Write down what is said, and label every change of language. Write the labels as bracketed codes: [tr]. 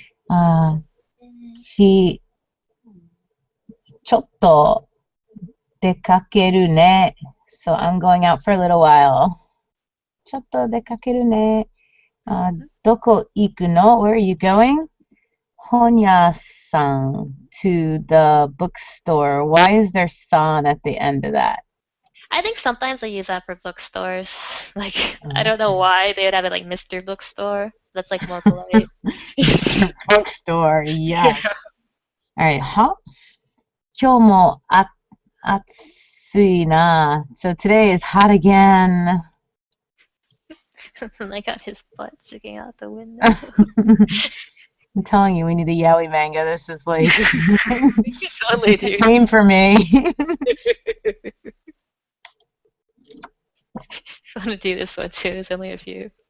[ja] Uh, ち、ちょっと出かけるね. [en] So I'm going out for a little while. [ja] ちょっと出かけるね.どこ行くの? [en] Where are you going? [ja] 本屋さん [en] to the bookstore. Why is there san at the end of that? I think sometimes I use that for bookstores. Like, I don't know Okay. why they would have it like Mr. Bookstore. That's like more polite. Mr. Bookstore, yes. Yeah. [ja] All right, 今日も暑いな. [en] So today is hot again. And I got his butt sticking out the window. I'm telling you, we need a yaoi manga. This is like You this totally is a do. dream for me. I want to do this one too. There's only a few.